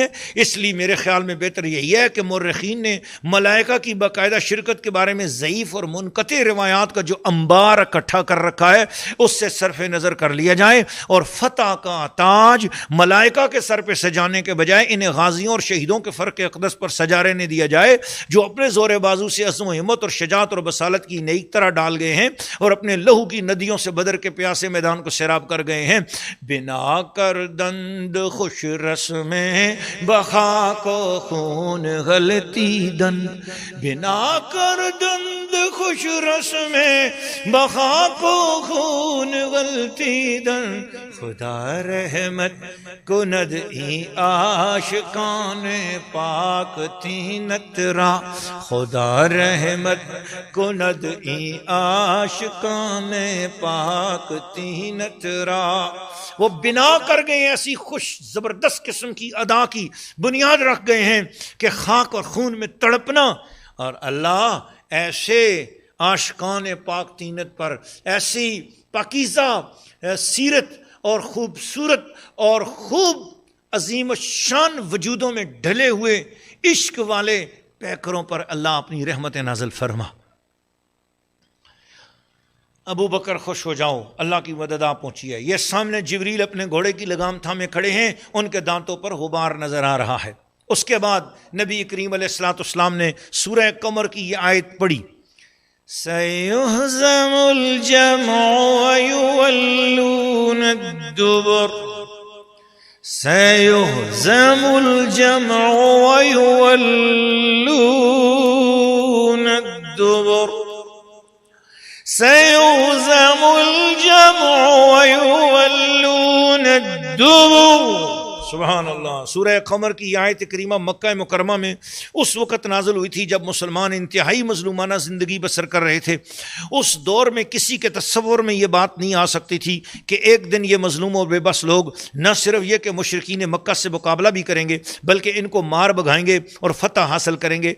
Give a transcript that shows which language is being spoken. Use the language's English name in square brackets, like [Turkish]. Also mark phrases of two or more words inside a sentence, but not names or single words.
[Urdu] اس لیے میرے خیال میں بہتر یہی ہے کہ مورخین نے ملائکہ کی باقاعدہ شرکت کے بارے میں ضعیف اور منقطع روایات کا جو انبار اکٹھا کر رکھا ہے اس سے صرف نظر کر لیا جائے، اور فتح کا تاج ملائکہ کے سر پہ سجانے کے بجائے انہیں غازیوں اور شہیدوں کے فرق اقدس پر سجا رہنے دیا جائے، جو اپنے زور بازو سے عزم و ہمت اور شجاعت اور بصالت کی نئی طرح ڈال گئے ہیں اور اپنے لہو کی ندیوں سے بدر کے پیاسے میدان کو سیراب کر گئے ہیں۔ [Persian] بنا کر دند خوش رسمیں بخا کو خون غلطی دن، بنا کر دند خوش رسمیں بخا کو خون غلطی در خدا رحمت کند ای عاشقان پاک تینت را خدا رحمت کند ای عاشقان پاک تینت را. [Urdu] وہ بنا کر گئے ایسی خوش زبردست قسم کی ادا کی بنیاد رکھ گئے ہیں کہ خاک اور خون میں تڑپنا، اور اللہ ایسے عاشقان پاک تینت پر ایسی پاکیزہ سیرت اور خوبصورت اور خوب عظیم الشان وجودوں میں ڈھلے ہوئے عشق والے پیکروں پر اللہ اپنی رحمت نازل فرما. ابو بکر خوش ہو جاؤ، اللہ کی مدد آ پہنچی ہے. یہ سامنے جبریل اپنے گھوڑے کی لگام تھامے کھڑے ہیں، ان کے دانتوں پر غبار نظر آ رہا ہے. اس کے بعد نبی کریم علیہ الصلوۃ والسلام نے سورہ قمر کی یہ آیت پڑھی، [Arabic] سَيُهْزَمُ الْجَمْعُ وَيُوَلُّونَ الدُّبُرَ سَيُهْزَمُ الْجَمْعُ وَيُوَلُّونَ الدُّبُرَ سَيُهْزَمُ الْجَمْعُ وَيُوَلُّونَ الدُّبُرَ. [Urdu] سبحان اللہ. سورہ قمر کی آیت کریمہ مکہ مکرمہ میں اس وقت نازل ہوئی تھی جب مسلمان انتہائی مظلومانہ زندگی بسر کر رہے تھے. اس دور میں کسی کے تصور میں یہ بات نہیں آ سکتی تھی کہ ایک دن یہ مظلوم اور بے بس لوگ نہ صرف یہ کہ مشرکین مکہ سے مقابلہ بھی کریں گے بلکہ ان کو مار بھگائیں گے اور فتح حاصل کریں گے.